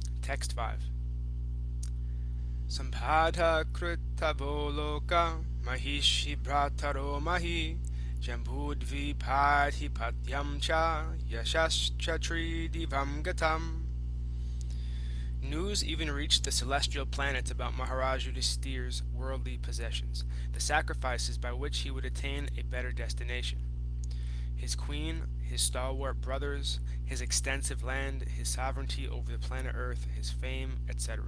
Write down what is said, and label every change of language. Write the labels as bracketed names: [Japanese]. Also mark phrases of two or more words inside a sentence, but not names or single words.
[English] Text 5. [Sanskrit] Sampatha kritavo loka mahishi brataro mahi jambudvi padhi patyam cha yashashchatri divam gatam. [English] News even reached the celestial planets about Maharaj Yudhisthira's worldly possessions, the sacrifices by which he would attain a better destination. His queen, his stalwart brothers, his extensive land, his sovereignty over the planet Earth, his fame, etc.